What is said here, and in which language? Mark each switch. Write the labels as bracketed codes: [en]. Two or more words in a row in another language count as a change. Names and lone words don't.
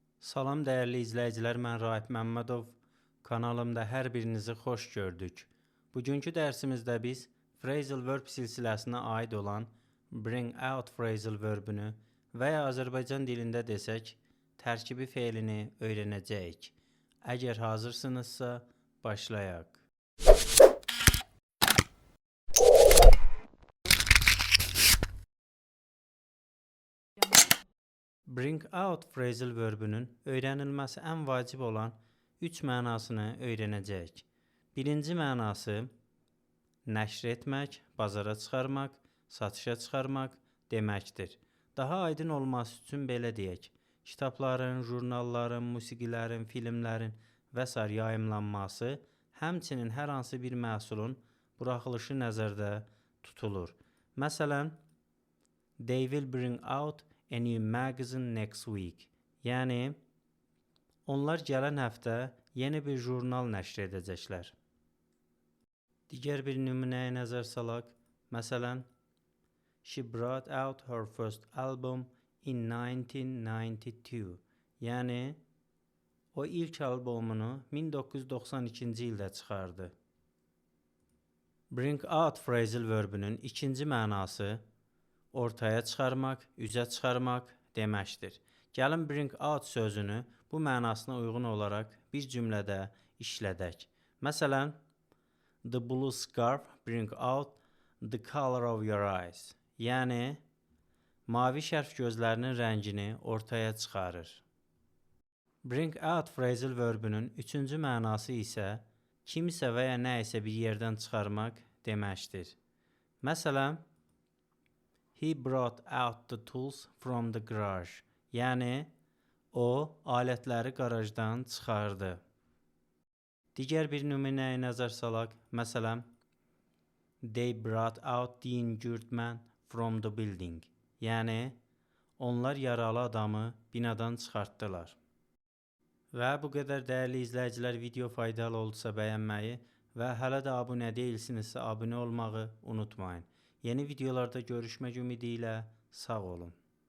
[az] Salam dəyərli izləyicilər, mən Raif Məmmədov. Kanalımda hər birinizi xoş gördük. Bugünkü dərsimizdə biz [en] phrasal verb [az] silsiləsinə aid olan [en] bring out phrasal verbini [az] və ya Azərbaycan dilində desək, tərkibi fe'lini öyrənəcəyik. Əgər hazırsınızsa, başlayaq. [en] Bring out phrasal verbinin [az] öyrənilməsi ən vacib olan 3 mənasını öyrənəcəyik. Birinci mənası nəşr etmək, bazara çıxarmaq, satışa çıxarmaq deməkdir. Daha aydın olması üçün belə deyək. Kitabların, jurnalların, musiqilərin, filmlərin və s. yayımlanması, həmçinin hər hansı bir məhsulun buraxılışı nəzərdə tutulur. Məsələn, [en] they will bring out a new magazine next week. [az] Yəni, onlar gələn həftə yeni bir jurnal nəşr edəcəklər. Digər bir nümunəyə nəzər salaq. Məsələn, [en] she brought out her first album in 1992. [az] Yəni, o ilk albomunu 1992-ci ildə çıxardı. [en] Bring out phrasal verbinin [az] ikinci mənası ortaya çıxarmaq, üzə çıxarmaq deməkdir. Gəlin [en] bring out [az] sözünü bu mənasına uyğun olaraq bir cümlədə işlədək. Məsələn, [en] the blue scarf bring out the color of your eyes. [az] Yəni, mavi şərf gözlərinin rəngini ortaya çıxarır. [en] Bring out phrasal verbinin [az] üçüncü mənası isə kimisə və ya nə isə bir yerdən çıxarmaq deməkdir. Məsələn, [en] he brought out the tools from the garage. [az] Yəni, o alətləri qarajdan çıxardı. Digər bir nümunəyə nəzər salaq. Məsələn, [en] they brought out the injured man from the building. [az] Yəni, onlar yaralı adamı binadan çıxartdılar. Və bu qədər dəyərli izləyicilər, video faydalı oldusa bəyənməyi və hələ də abunə deyilsinizsə abunə olmağı unutmayın. Yeni videolarda görüşmək ümidi ilə sağ olun.